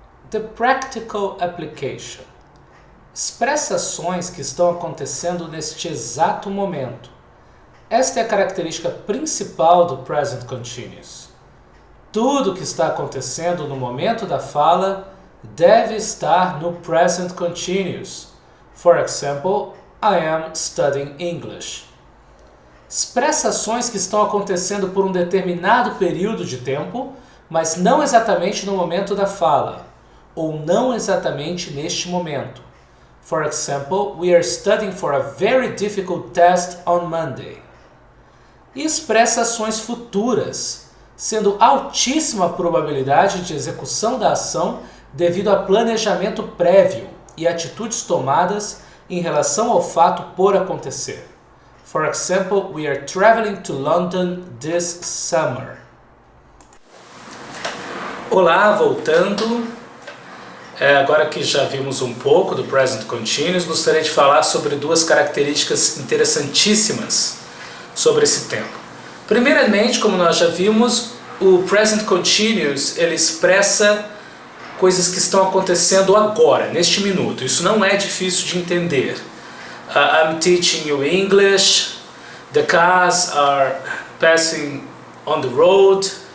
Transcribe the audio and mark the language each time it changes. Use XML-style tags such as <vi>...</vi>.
<en>The practical application.</en> <pt>Expressa ações que estão acontecendo neste exato momento. Esta é a característica principal do Present Continuous. Tudo que está acontecendo no momento da fala deve estar no Present Continuous.</pt> <en>For example, I am studying English.</en> <pt>Expressa ações que estão acontecendo por um determinado período de tempo, mas não exatamente no momento da fala, ou não exatamente neste momento.</pt> <en>For example, we are studying for a very difficult test on Monday.</en> <pt>e expressa ações futuras, sendo altíssima a probabilidade de execução da ação devido a planejamento prévio e atitudes tomadas em relação ao fato por acontecer.</pt> <en>For example, we are traveling to London this summer.</en> <pt>Olá, voltando. Agora que já vimos um pouco do Present Continuous, gostaria de falar sobre duas características interessantíssimas sobre esse tempo. Primeiramente, como nós já vimos, o Present Continuous ele expressa coisas que estão acontecendo agora, neste minuto. Isso não é difícil de entender.</pt> <en>I'm teaching you English. The cars are passing on the road.</en>